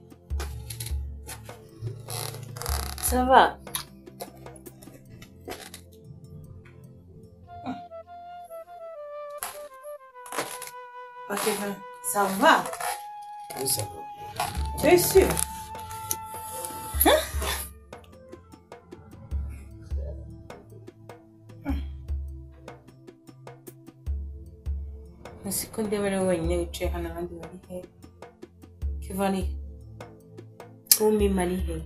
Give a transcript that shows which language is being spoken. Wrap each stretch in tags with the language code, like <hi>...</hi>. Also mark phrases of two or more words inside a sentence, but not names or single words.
<fr>Ça va? Papa Kevin, ça va? Oui, ça va. Tu es sûr?</fr> <rw>Siko ndebere wenyine wicaye hano abandi bari he? Kevin ari he? Umima ari he?</rw>